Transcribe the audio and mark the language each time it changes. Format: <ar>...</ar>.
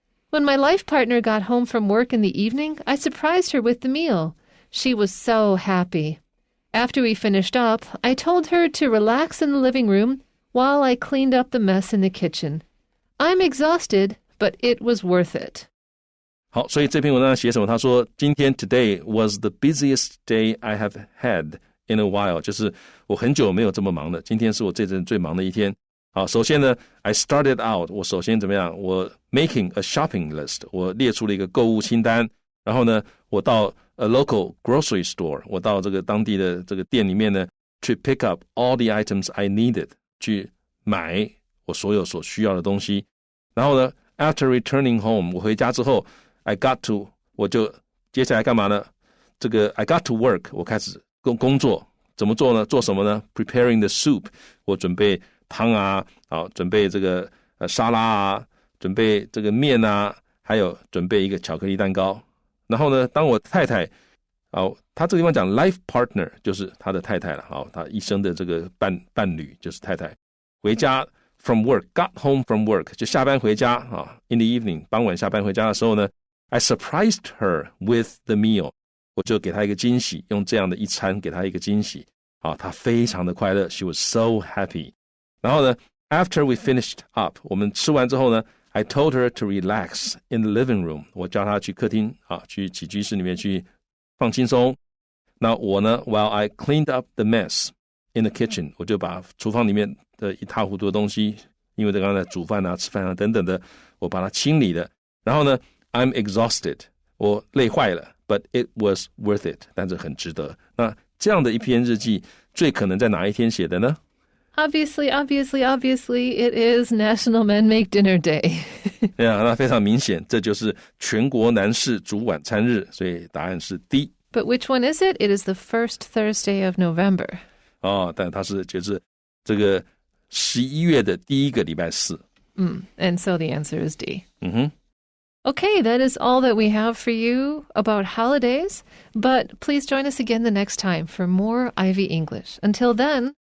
<en>When my life partner got home from work in the evening, I surprised her with the meal. She was so happy. After we finished up, I told her to relax in the living room while I cleaned up the mess in the kitchen. I'm exhausted, but it was worth it.</en> <zh>好，所以这篇文章写什么？他说今天</zh> <en>today was the busiest day I have had in a while，</en> <zh>就是我很久没有这么忙了，今天是我这阵最忙的一天。好，首先呢</zh> <en>I started out，</en> <zh>我首先怎么样？我</zh> <en>making a shopping list，</en> <zh>我列出了一个购物清单，然后呢我到</zh> <en>a local grocery store，</en> <zh>我到这个当地的这个店里面呢</zh> <en>to pick up all the items I needed，</en> <zh>去买我所有所需要的东西。然后呢</zh> <en>after returning home，</en> <zh>我回家之后</zh> <en>I got to，</en> <zh>我就接下来干嘛呢？这个</zh> <en>I got to work，</en> <zh>我开始工作。怎么做呢？做什么呢？</zh> <en>Preparing the soup，</en> <zh>我准备汤啊，准备这个沙拉啊，准备这个面啊，还有准备一个巧克力蛋糕。然后呢，当我太太他这个地方讲 life partner 就是他的太太了，他一生的这个伴侣就是太太。回家 from work，</zh> <en>got home from work</en> <zh>就下班回家</zh> <en>in the evening</en> <zh>傍晚下班回家的时候呢</zh> <en>I surprised her with the meal，</en> <zh>我就给她一个惊喜，用这样的一餐给她一个惊喜她非常的快乐</zh> <en>She was so happy。</en> <zh>然后呢</zh> <en>after we finished up，</en> <zh>我们吃完之后呢</zh> <en>I told her to relax in the living room，</en> <zh>我叫她去客厅去起居室里面去放轻松。那我呢</zh> <en>while I cleaned up the mess in the kitchen，</en> <zh>我就把厨房里面的一塌糊涂的东西，因为刚才煮饭啊吃饭啊等等的，我把它清理了。然后呢</zh> <en>I'm exhausted，</en> <zh>我累坏了</zh> <en>but it was worth it，</en> <zh>但是很值得。那这样的一篇日记最可能在哪一天写的呢？</zh> <en>Obviously, it is National Men Make Dinner Day.</en> <zh>对啊，那非常明显，这就是全国男士煮晚餐日，所以答案是 D。</zh> <en>But which one is it? It is the first Thursday of November.</en> <zh>但它是就是这个11月的第一个礼拜四。</zh> <en>And so the answer is D. Okay, that is all that we have for you about holidays, but please join us again the next time for more Ivy English. Until then,</en>